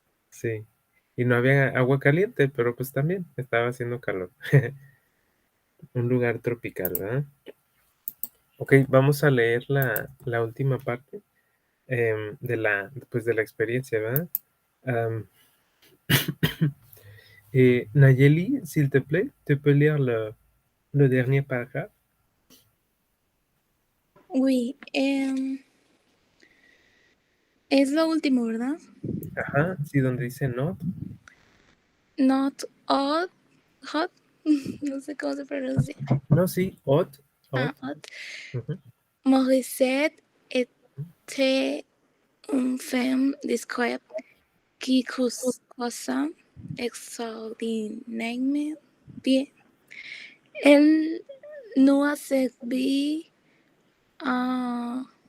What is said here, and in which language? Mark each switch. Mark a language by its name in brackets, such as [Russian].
[Spanish] Sí. Y no había agua caliente, pero pues también estaba haciendo calor. Un lugar tropical, ¿verdad? Ok, vamos a leer la última parte de la experiencia, ¿verdad? [French] Am, Nayeli, s'il te plaît, tu peux lire le dernier paragraphe? [Spanish] Oui, es lo último, ¿verdad? Ajá, sí, donde dice not. Not odd, hot, no sé cómo se pronuncia. No, sí, odd. Ah, Odd. odd. Ujú. [French] Morissette était une femme discrète qui causa extraordinairement bien. Elle nous a servi un,